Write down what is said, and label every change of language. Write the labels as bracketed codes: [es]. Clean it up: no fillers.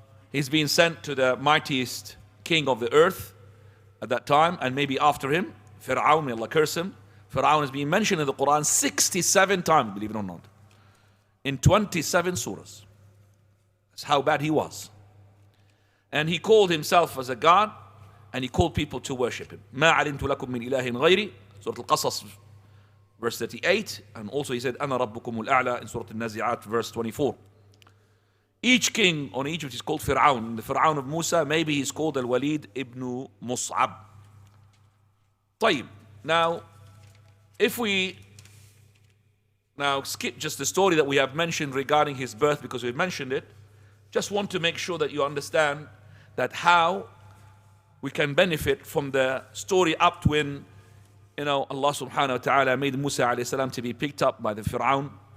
[en] He's been sent to the mightiest king of the earth at that time, and maybe after him, Fir'aun, may Allah curse him. Fir'aun has been mentioned in the Quran 67 times, believe it or not, in 27 surahs. That's how bad he was. And he called himself as a god, and he called people to worship him. [ar] مَا عَلِمْتُ لَكُم مِّنْ إِلَهٍ غَيْرِي, Surah Al-Qasas, verse 38. [en] And also he said, [ar] أَنَا رَبُّكُمُ الْأَعْلَى, [en] in Surah Al-Nazi'at, verse 24. Each king on Egypt is called Fir'aun. The Fir'aun of Musa, maybe he's called Al-Walid ibn Mus'ab. [ar] طيب. [en] Now, if we now skip just the story that we have mentioned regarding his birth, because we've mentioned it, just want to make sure that you understand that how we can benefit from the story up to when, Allah subhanahu wa ta'ala made Musa alayhi salam to be picked up by the Fir'aun.